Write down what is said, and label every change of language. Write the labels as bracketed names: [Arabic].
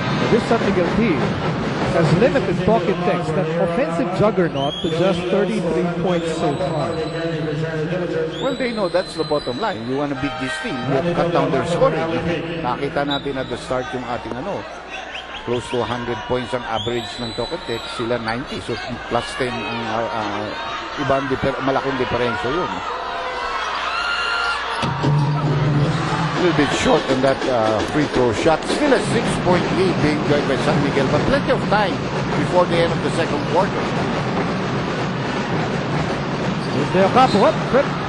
[English] This San Miguel team has limited Talking Tex, that offensive juggernaut, to just 33 points so far. Well, they know that's the bottom line. You want to beat this team, you have to cut down their scoring. [Filipino] Nakita natin [English] at the start yung ating close to 100 points [Filipino] ang average ng Tokatex, sila 90. So plus 10 ang ibang malaking diferensya yun. [English] A little bit short on that free throw shot. Still a 6-point lead being enjoyed by San Miguel, but plenty of time before the end of the second quarter. Del Capo up, trip.